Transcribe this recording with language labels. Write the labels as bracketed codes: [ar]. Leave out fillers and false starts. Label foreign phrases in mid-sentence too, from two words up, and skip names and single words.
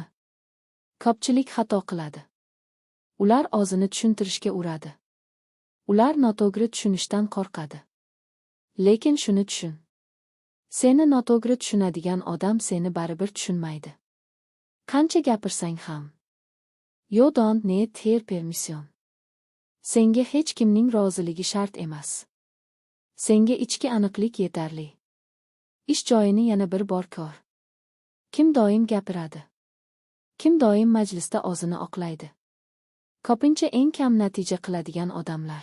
[uz] Ko'pchilik xato qiladi. Ular o'zini tushuntirishga uradi. Ular noto'g'ri tushunishdan qo'rqadi. Lekin shuni tushun. Seni noto'g'ri tushunadigan odam seni baribir tushunmaydi. Qancha gapirsang ham. [en] You don't need her permission. [uz] Senga hech kimning roziligi shart emas. Senga ichki aniqlik yetarli. Ish joyini yana bir bor ko'r. Kim doim gapiradi? Kim doim majlisda o'zini oqlaydi? Ko'pincha eng kam natija qiladigan odamlar.